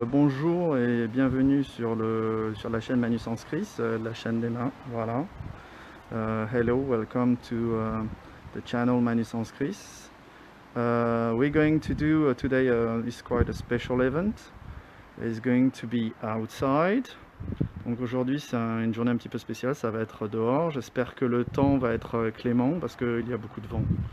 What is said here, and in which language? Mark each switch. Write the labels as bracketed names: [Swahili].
[French] Bonjour et bienvenue sur la chaîne Manusens Chris, la chaîne des mains, voilà. [English] Hello, welcome to the channel Manusens Chris. We're going to do today is quite a special event. It's going to be outside. [French] Donc aujourd'hui c'est une journée un petit peu spéciale, ça va être dehors. J'espère que le temps va être clément parce qu'il y a beaucoup de vent.